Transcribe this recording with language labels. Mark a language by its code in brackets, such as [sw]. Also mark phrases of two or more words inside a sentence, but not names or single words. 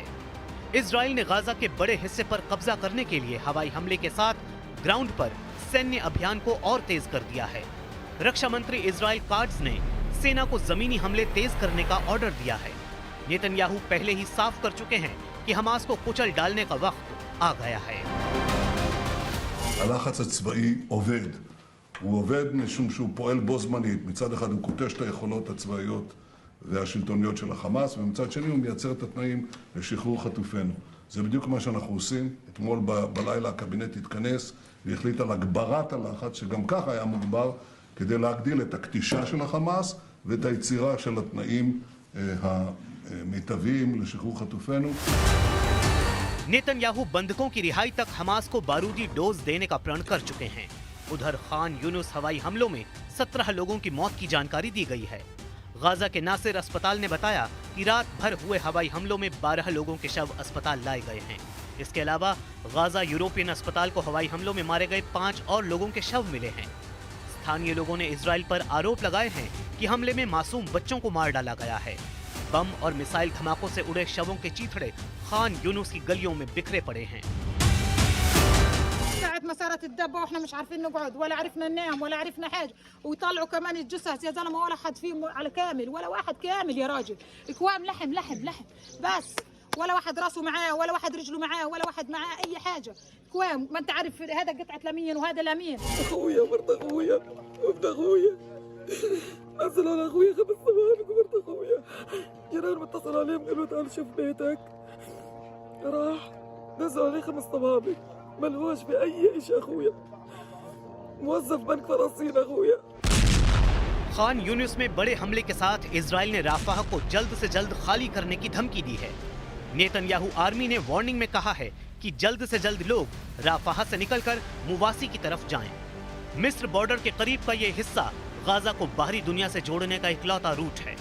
[hi] इजराइल ने गाजा के बड़े हिस्से पर कब्जा करने के लिए हवाई हमले के साथ ग्राउंड पर सैन्य अभियान को और तेज कर दिया है। रक्षा मंत्री इजराइल काट्ज ने सेना को जमीनी हमले तेज करने का ऑर्डर दिया है। नेतन्याहू पहले ही साफ कर चुके हैं कि हमास को कुचल डालने का वक्त आ गया है। [he] הלחץ הצבאי עובד. הוא עובד משום שהוא פועל בו זמנית. מצד אחד הוא קוטש את היכולות הצבאיות והשלטוניות של החמאס, ומצד שני הוא מייצר את התנאים לשחרור חטופינו. זה בדיוק מה שאנחנו עושים. אתמול בלילה הקבינט התכנס והחליט על הגברת הלחץ, שגם ככה היה מוגבר, כדי להגדיל את הקטישה של החמאס ואת היצירה של התנאים המיטביים לשחרור חטופינו. [hi] नेतन्याहू बंधकों की रिहाई तक हमास को बारूदी डोज देने का प्रण कर चुके हैं। उधर खान यूनुस हवाई हमलों में 17 लोगों की मौत की जानकारी दी गई है। गाजा के नासिर अस्पताल ने बताया कि रात भर हुए हवाई हमलों में 12 लोगों के शव अस्पताल लाए गए हैं। इसके अलावा गाजा यूरोपियन अस्पताल को हवाई हमलों में मारे गए 5 और लोगों के शव मिले हैं। स्थानीय लोगों ने इजराइल पर आरोप लगाए हैं कि हमले में मासूम बच्चों को मार डाला गया है। बम और मिसाइल धमाकों से उड़े शवों के चीथड़े खान यूनुस की गलियों में बिखरे पड़े हैं। [ar] ساعة ما صارت الدبة واحنا مش عارفين نقعد ولا عرفنا ننام ولا عرفنا حاجة، ويطلعوا كمان الجثث يا زلمة ولا حد فيهم على كامل، ولا واحد كامل يا راجل، اكوام لحم لحم لحم بس، ولا واحد راسه معاه ولا واحد رجله معاه ولا واحد معاه أي حاجة، اكوام. ما أنت عارف هذا قطعة لمين وهذا لمين. أخويا مرت أخويا وابن أخويا نزل على أخويا 5 صوابع ومرت أخويا، جيران متصل عليهم قالوا تعال شوف بيتك، راح نزل عليه 5 صوابع ملهوش في أي شيء أخويا، موظف بنك فلسطين أخويا. [hi] खान यूनुस में बड़े हमले के साथ इजराइल ने राफाह को जल्द से जल्द खाली करने की धमकी दी है। नेतन्याहू आर्मी ने वार्निंग में कहा है कि जल्द से जल्द लोग राफाह से निकलकर मुवासी की तरफ जाएं। मिस्र बॉर्डर के करीब का ये हिस्सा गाजा को बाहरी दुनिया से जोड़ने का इकलौता रूट है।